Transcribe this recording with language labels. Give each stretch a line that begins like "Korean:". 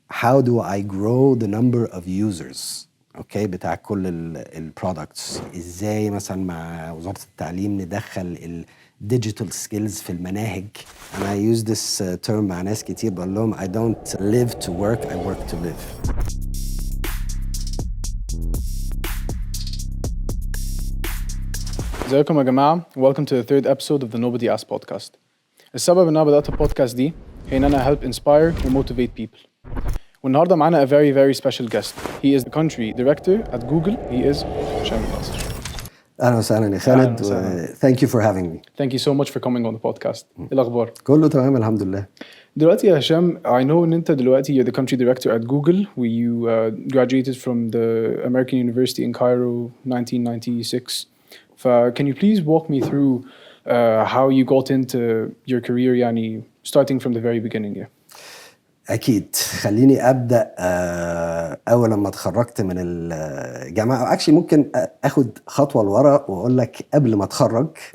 English: how do I grow the number of users
Arabic: اوكي بتاع كل البرودكتس. ازاي مثلا مع وزارة التعليم ندخل الديجيتال سكيلز في المناهج.
English: and I use this term
Arabic: مع ناس كتير بقول لهم
English: I don't live to work, I work to live.
Arabic: ازيكم يا جماعة.
English: Welcome to the third episode of the Nobody Asked podcast.
Arabic: السبب ان انا بدأت البودكاست دي هي ان انا
English: help inspire and motivate people.
Arabic: والنهارده معانا
English: a very very special guest. He is the country director at Google. He is Hisham El Nazer.
Arabic: اهلا وسهلا يا خالد.
English: Thank you for having me. Thank you so much for coming on the podcast.
Arabic: ايه الأخبار؟ كله تمام الحمد لله. دلوقتي يا هشام,
English: I know
Arabic: ان انت دلوقتي
English: you're the country director at Google. You graduated from the American University in Cairo 1996. Can you please walk me through how you got into your career يعني starting from the very beginning? Yeah.
Arabic: أكيد. خليني أبدأ أول لما اتخرجت من الجامعة. actually ممكن أخد خطوة لورا وأقول لك قبل ما أتخرج.